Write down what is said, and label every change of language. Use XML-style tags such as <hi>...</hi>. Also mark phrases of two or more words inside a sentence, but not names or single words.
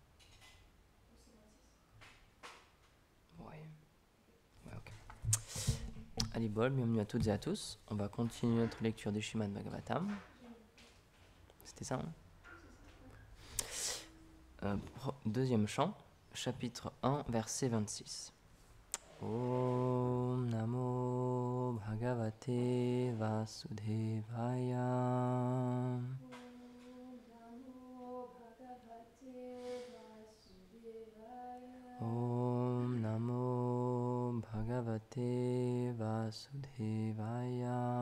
<fr>Ouais. Ouais, ok. Allez, bol, bienvenue à toutes et à tous. On va continuer notre lecture du Srimad Bhagavatam. C'était ça, hein? Deuxième chant, chapitre 1, verset 26.</fr> <sa>Om Namo Bhagavate Vasudevaya. Om Namo Bhagavate Vasudevaya.</sa>